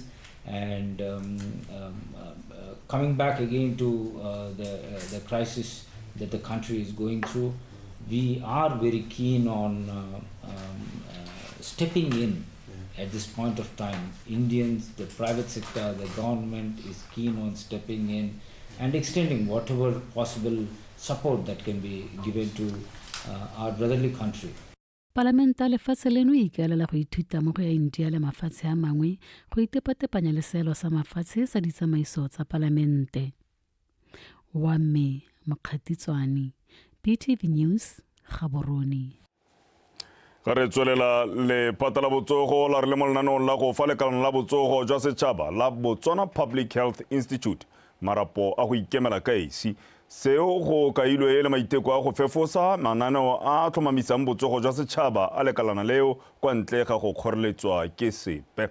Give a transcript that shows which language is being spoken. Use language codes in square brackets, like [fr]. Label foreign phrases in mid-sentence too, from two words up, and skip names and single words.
[en] And coming back again to the crisis that the country is going through, we are very keen on stepping in at this point of time. Indians, the private sector, the government is keen on stepping in and extending whatever possible support that can be given to our brotherly country. [tn] Parlamenta ya lefatshe leno e ikaelela go ithuta mo go ya India le mafatshe a mangwe go itepatepanya le seelo sa mafatshe sa ditsamaiso tsa palamente. Wa mme Makgatitswane, PTV News, Gaborone. Re tswelela le pata la botsogo la re le mo lenaneong la go fa lekalana la botsogo jwa setšhaba la Botswana Public Health Institute marapo a go ikemela ka esi seo go kailwe le maiteko a go fefosa mananeo a tlhomamisang botsogo jwa setšhaba a lekalana leo kwa ntle ga go kgoreletswa ke sepe.